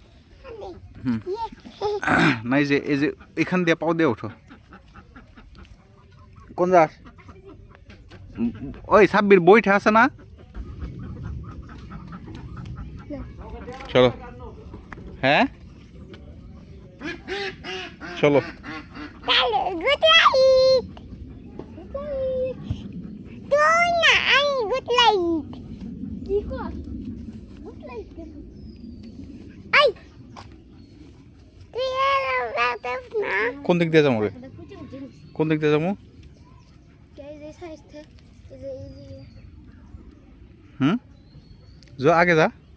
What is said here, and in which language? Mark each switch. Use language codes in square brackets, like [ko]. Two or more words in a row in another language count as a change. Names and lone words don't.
[bn] না এই যে এখান দিয়ে পাও দিয়ে ওঠো। কোন যাস? ওই সাব্বির বইটা আছে না? চলো হ্যাঁ চলো। [en] Good light. Tuh na, ay good light. Good light. Ay. Tuh na. [bn] কোন দিক দিয়ে যাবো রে? কোন দিক দিয়ে যাবো? যা আগে যা।